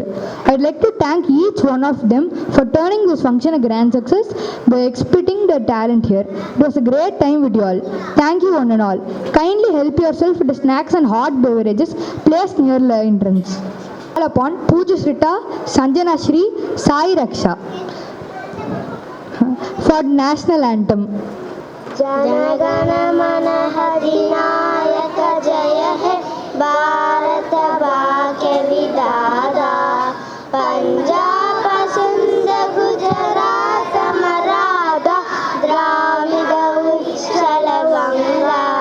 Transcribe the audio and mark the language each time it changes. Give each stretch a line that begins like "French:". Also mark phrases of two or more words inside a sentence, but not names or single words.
English: I'd like to thank each one of them for turning this function a grand success by exhibiting their talent here. It was a great time with you all. Thank you one and all. Kindly help yourself with the snacks and hot beverages placed near the entrance. Call upon Pooja Srita Sanjana Shri Sai Raksha for national anthem.
Bangla: জনগণ মন অধিনায়ক জয় হে ভারত ভাগ্য বিধাতা পাঞ্জাব সিন্ধ গুজরাট মারাঠা দ্রাবিড় উৎকল গঙ্গা